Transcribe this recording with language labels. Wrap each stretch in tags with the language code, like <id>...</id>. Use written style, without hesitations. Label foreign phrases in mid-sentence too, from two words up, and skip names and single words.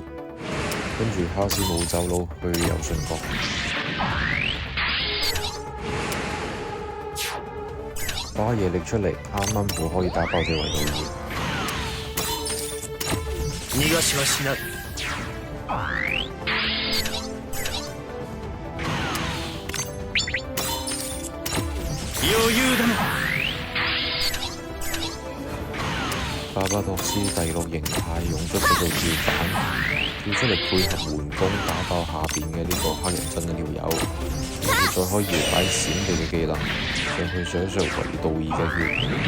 <yue>跟住哈斯姆走佬去右上角，巴耶力出嚟，啱啱好可以打爆隻維道爾。</yue> <ja>逃がしはしない。余裕だな。</ja> <yue>巴巴托斯第6形態用咗佢做跳板。跳出嚟配合緩攻打爆下邊嘅呢個黑人陣嘅條友，跟住再開搖擺閃避嘅技能上去上一上維道爾嘅血。</yue>